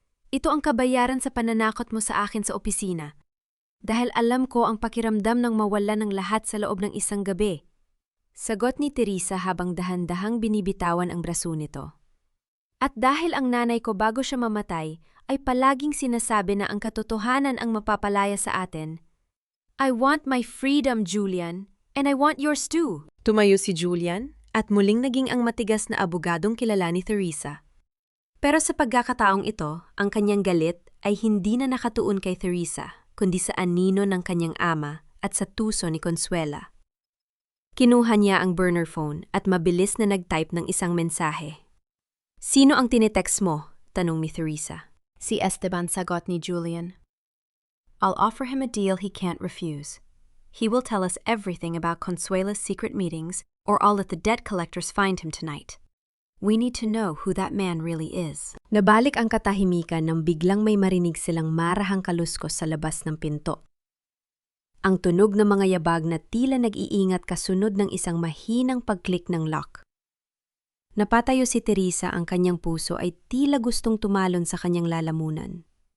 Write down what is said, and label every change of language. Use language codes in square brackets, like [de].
[tl] Ito ang kabayaran sa pananakot mo sa akin sa opisina. Dahil alam ko ang pakiramdam ng mawala ng lahat sa loob ng isang gabi. Sagot ni Teresa habang dahan-dahang binibitawan ang braso nito. At dahil ang nanay ko bago siya mamatay ay palaging sinasabi na ang katotohanan ang mapapalaya sa atin. [en] I want my freedom, Julian, and I want yours too. [tl] Tumayo si Julian at muling naging ang matigas na abogadong kilala ni Teresa. Pero sa pagkakataong ito, ang kanyang galit ay hindi na nakatuon kay Teresa, kundi sa anino ng kanyang ama at sa tuso ni Consuela. Kinuha niya ang burner phone at mabilis na nag-type ng isang mensahe. Sino ang tinetext mo? Tanong ni Teresa. Si Esteban, sagot ni Julian. [en] I'll offer him a deal he can't refuse. He will tell us everything about Consuela's secret meetings, or I'll let the debt collectors find him tonight. We need to know who that man really is. [tl] Nabalik ang katahimikan nang biglang may marinig silang marahang kaluskos sa labas ng pinto. Ang tunog ng mga yabag na tila nag-iingat kasunod ng isang mahinang pag-click ng lock. Napatayo si Teresa, ang kanyang puso ay tila gustong tumalon sa kanyang lalamunan.